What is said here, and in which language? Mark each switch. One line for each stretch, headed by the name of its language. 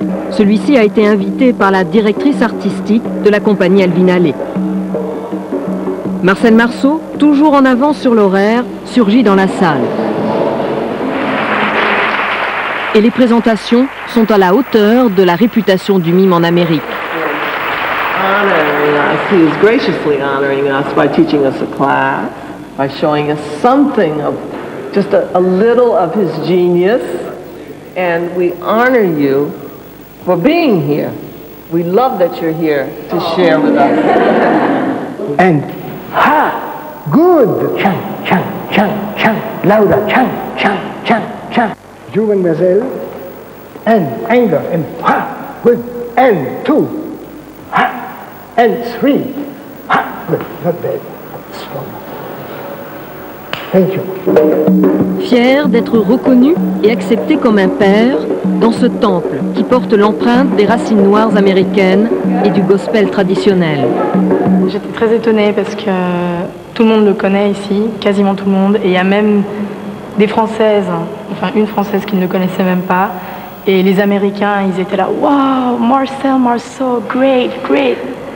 French: Celui-ci a été invité par la directrice artistique de la compagnie Al Vinale. Marcel Marceau, toujours en avance sur l'horaire, surgit dans la salle. Et les présentations sont à la hauteur de la réputation du mime en Amérique.
English: Honoring us, he is graciously honoring us by teaching us a class, by showing us something of just a little of his genius, and we honor you for being here. We love that you're here to share with us. And ha, good, chant, chant, chant, chant, louder, chant, chant, chant, chant. You, mademoiselle, and anger, and ha, good, and two, ha, and three, ha, good, not bad. Thank you.
French: Fier d'être reconnu et accepté comme un père dans ce temple qui porte l'empreinte des racines noires américaines et du gospel traditionnel. J'étais très étonnée parce que tout le monde le connaît ici, quasiment tout le monde, et il y a même des Françaises, enfin une Française qui ne le connaissait même pas, et les Américains, ils étaient là, « Wow, Marcel Marceau,
English: great, great !»